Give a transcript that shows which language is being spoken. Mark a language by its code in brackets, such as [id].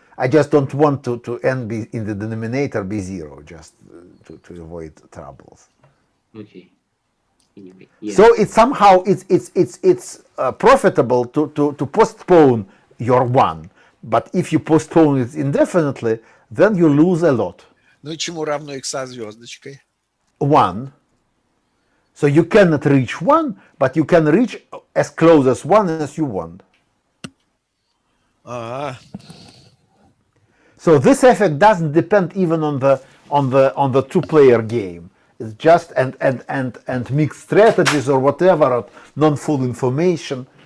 [en] I just don't want to n be in the denominator be 0, just to avoid troubles. Okay. Anyway, yeah. So it's somehow it's profitable to postpone your 1, but if you postpone it indefinitely, then you lose a lot. [ru] Ну и чему равно x звездочкой? [en] 1. So you cannot reach 1, but you can reach as close as 1 as you want. So this effect doesn't depend even on the two-player game. It's just and mixed strategies or whatever, or non-full information.